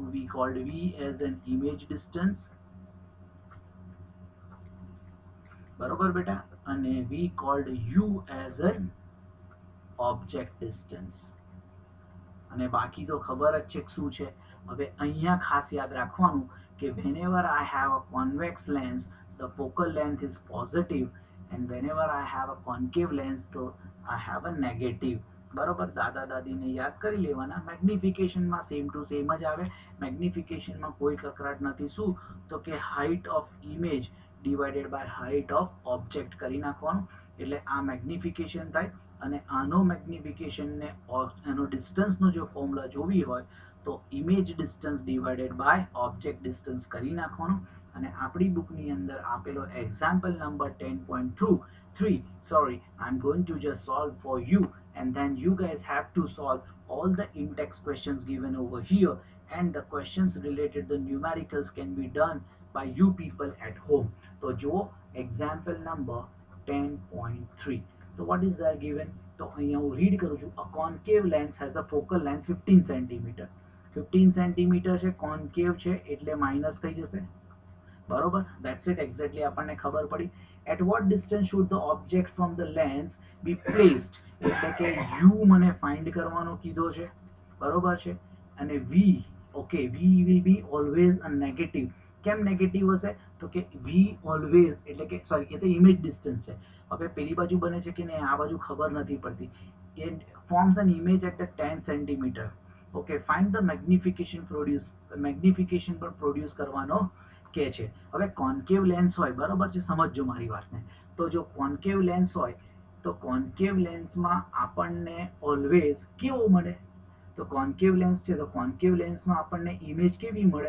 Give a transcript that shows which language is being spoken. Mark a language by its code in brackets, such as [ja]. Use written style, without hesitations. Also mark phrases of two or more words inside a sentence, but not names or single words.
[en] We called v as an image distance. [gu] બરોબર બેટા, અને [en] we called u as an object distance. [gu] અને બાકી તો ખબર જ છે શું છે. હવે અહીંયા ખાસ યાદ રાખવાનું કે [en] whenever I have a convex lens, the focal length is positive, and whenever I have a concave lens, તો I have a negative. [gu] બરોબર, દાદા દાદીને યાદ કરી લેવાના. મેગ્નિફિકેશનમાં [en] same to same [gu] જ આવે. મેગ્નિફિકેશનમાં કોઈ કકરાટ નથી. શું? તો કે [en] height of image divided by height of object [gu] કરી નાખવાનું. એટલે આ મેગ્નિફિકેશન થાય, અને આનો મેગ્નિફિકેશનને એનો ડિસ્ટન્સનો જો ફોર્મ્યુલા જોવી હોય તો [en] image distance divided by object distance [gu] કરી નાખવાનું. અને આપણી બુકની અંદર આપેલો [en] example number 10.3, sorry, I'm going to just solve for you, and then you guys have to solve all the in-text questions given over here, and the questions related the numericals can be done by you people at home. [gu] તો જુઓ [en] example number 10.3. So what is there given? [gu] તો અહીંયા હું રીડ કરું છું. [en] A concave lens has a focal length 15 cm. [gu] 15 સેન્ટીમીટર છે, કોન્કેવ છે એટલે માઇનસ થઈ જશે. બરોબર, [en] that's it, exactly [gu] આપણને ખબર પડી. [en] At what distance should the object from the lens be placed? [gu] એટલે કે યુ મને ફાઇન્ડ કરવાનો કીધો છે. બરોબર છે, અને [en] v, okay, v will be always a negative. [gu] કેમ નેગેટિવ હશે? તો કે [en] v always, [gu] એટલે કે સોરી, એ તો ઇમેજ ડિસ્ટન્સ છે. હવે પેલી બાજુ બને છે કે નહીં આ બાજુ ખબર નથી પડતી. [en] it forms an image at the 10 centimeter. Okay, find the magnification [gu] પણ પ્રોડ્યુસ કરવાનો કે છે. હવે [en] concave lens [gu] હોય, બરોબર છે, સમજજો મારી વાતને. તો જો [en] concave lens [gu] હોય તો કોન્કેવ લેન્સમાં આપણને ઓલવેઝ કેવો મળે? તો [en] concave lens [gu] છે તો કોન્કેવ લેન્સમાં આપણને ઇમેજ કેવી મળે?